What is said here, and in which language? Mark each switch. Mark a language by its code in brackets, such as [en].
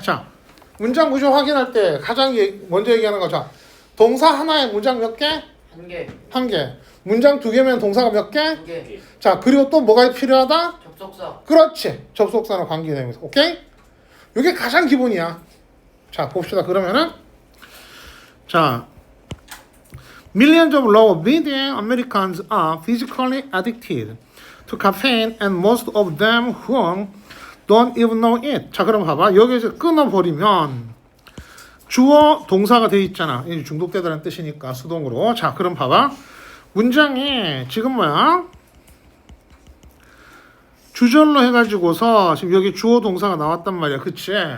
[ko] 자 문장 구조 확인할 때 가장 먼저 얘기하는 거. 자 동사 하나에 문장 몇 개? 한 개. 한 개. 문장 두 개면 동사가 몇 개? 두 개. 자 그리고 또 뭐가 필요하다? 접속사. 그렇지. 접속사나 관계대명사. 오케이? 이게 가장 기본이야. 자, 봅시다. 그러면은 자, [en] millions of low-middle Americans are physically addicted to caffeine and most of them who don't even know it. [ko] 자, 그럼 봐봐. 여기서 끊어버리면 주어 동사가 돼 있잖아. 이 중독되다는 뜻이니까 수동으로. 자, 그럼 봐봐. 문장에 지금 뭐야? 주절로 해가지고서 지금 여기 주어 동사가 나왔단 말이야. 그치?